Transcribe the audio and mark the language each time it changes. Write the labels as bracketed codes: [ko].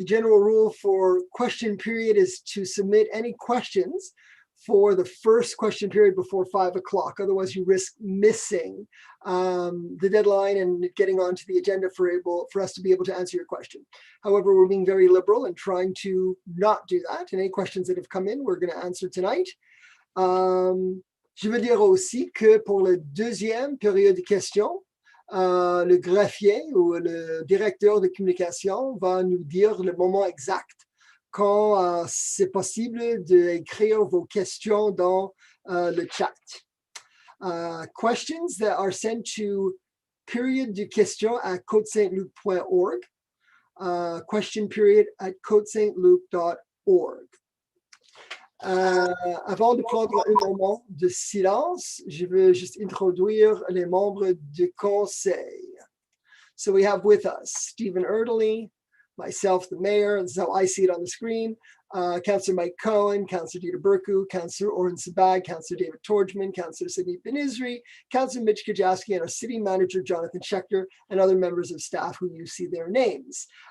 [en] The general rule for question period is to submit any questions for the first question period before 5 o'clock. Otherwise, you risk missing the deadline and getting onto the agenda for us to be able to answer your question. However, we're being very liberal and trying to not do that. And any questions that have come in, we're going to answer tonight. [fr] Je veux dire aussi que pour la deuxième période de questions, le greffier ou le directeur de communication va nous dire le moment exact quand c'est possible d'écrire vos questions dans le chat. [en] Questions that are sent to period de questions at côtesaintluc.org, question period at côtesaintluc.org. [fr] Avant de prendre un moment de silence, je veux juste introduire les membres du conseil. [en] So we have with us Stephen Erdely, myself, the mayor. This is how I see it on the screen. Councillor Mike Cohen, Councillor Dieter Burku, Councillor Oren Sabag, Councillor David Torgman, Councillor Sidney Ben-Isri, Councillor Mitch Kajaski, and our city manager, Jonathan Schechter, and other members of staff who you see their names.